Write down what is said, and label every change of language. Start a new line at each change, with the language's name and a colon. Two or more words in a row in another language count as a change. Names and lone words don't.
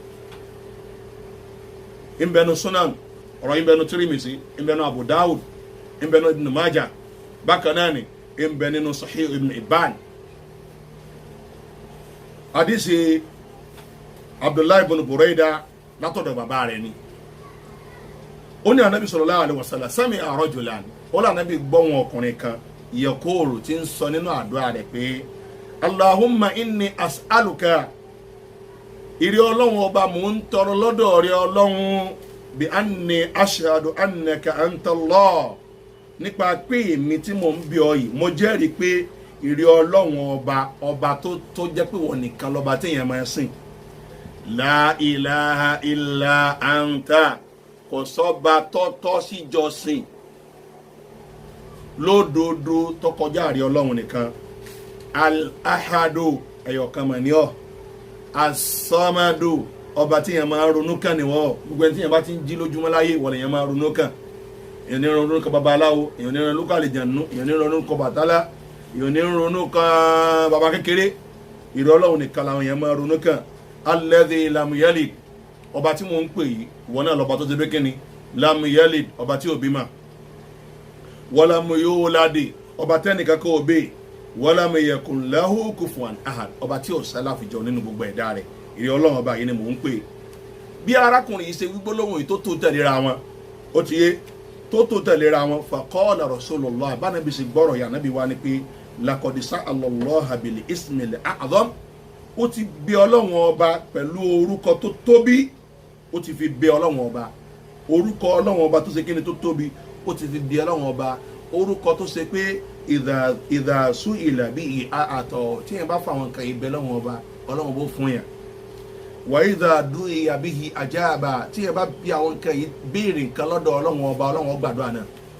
Yoruba: ìbẹnu Sunan ọ̀rọ̀ ìbẹnu Tirmidhi ìbẹnu Abu Dawud ń bẹ nínú Ibn Majah bákan náà ni ń bẹ nínú Sahih Ibn Hibban hadisi Abdullahi ibn Buraida látọ̀dọ̀ bàbá rẹ̀ ni ó ní anabi
Arabic: صلى الله عليه وسلم سمع رجلا
Yoruba: ó lá anabi gbọ́ wọn ọkùnrin kan yaqulu tí ń sọ nínú àdúrà rẹ̀ pé
Arabic: اللهم إني أسألك
Yoruba: ìrẹ́ ọlọ́run ọba mò ń tọrọ lọ́dọ̀ rẹ ọlọ́run bí
Arabic: أني أشهد أنك أنت الله
Yoruba: nípa pé èmi tí mò ń bí ọ yìí mo jẹ́rìí pé ìrẹ́ ọlọ́run ọba tó jẹ́ pé wọ́n nìkan lọ́ba téèyàn máa sìn
Arabic: لا إله إلا أنت
Yoruba: kò sọ́ba tọ́tọ́ síjọsìn lódodo tó kọjá ìrẹ́ ọlọ́run nìkan al-ahadu ẹ̀yọ̀kan mọ̀ ní ọ́ as-samadu ọba tí yẹn máa ronú kàn níwọ̀ gbogbo ẹni tí yẹn bá ti ń jí lójúmọ́ láyé wọ́n lè yẹn máa ronú kàn èèyàn ní ronú kan babaláwo èèyàn ní ronú kan àlejànú èèyàn ní ronú kan bàtálá èèyàn ní ronú kan baba kékeré ìrẹ́ ọlọ́run nìkan làwọn yẹn máa ronú kàn
Arabic: الذي لم يلد
Yoruba: ọba tí mò ń pè yìí ìwọ náà lọ́ba tó ṣe bẹ́ẹ̀ kíni
Arabic: لم يلد
Yoruba: ọba tí ò bímọ
Arabic: ولم يولد
Yoruba: ọba tẹ́nìkan kò bí
Arabic: ولم يكن له كفوا أحد
Yoruba: ọba tí ò sálà fìjọ nínú gbogbo ẹ̀dá rẹ̀ ìrẹ́ ọlọ́run ọba yìí ni mò ń pè bí arákùnrin yìí ṣe gbólóhùn yìí tó tó tẹ̀léra wọn ó ti yé tó tó tẹ̀léra wọn
Arabic: فقال رسول الله
Yoruba: bánabi sì gbọ́rọ̀ yà nábì wá ní pé laqad
Arabic: سأل الله بالاسم الأعظم
Yoruba: ó ti bẹ ọlọ́run ọba pẹ̀lú orúkọ tó tóbi ó ti fi bẹ ọlọ́run ọba orúkọ ọlọ́run ọba tó ṣe kíni tó tóbi ó ti fi bẹ ọlọ́run ọba orúkọ tó ṣe pé ìdàsú ìlàbí àtọ̀ tí yẹn bá fà wọn kàn yín bẹ ọlọ́run ọba ọlọ́run bó fún yàn wà ìdàdú ìyàbí àjáàbà tí yẹn bá bí àwọn nǹkan yìí béèrè nǹkan lọ́dọ̀ ọlọ́run ọba ọlọ́run gbàdúrà náà